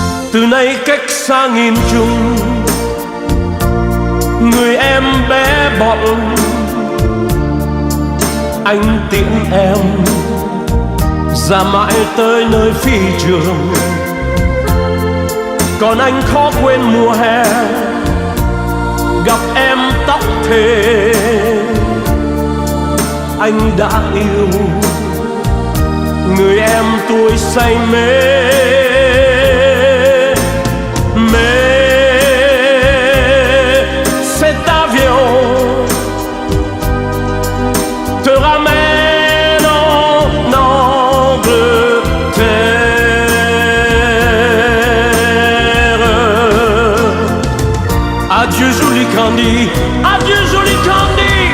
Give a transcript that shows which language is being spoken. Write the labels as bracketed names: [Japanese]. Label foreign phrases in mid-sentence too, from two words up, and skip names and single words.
[Vietnamese] từ nay cách xa nghìn trùng, người em bé bỏng anh tiễn em ra mãi tới nơi phi trường. Còn anh khó quên mùa hè gặp em tóc thề, anh đã yêu người em tuổi say mê. [French] Cet avion te ramène en Angleterre. Adieu joli Candy, adieu joli Candy.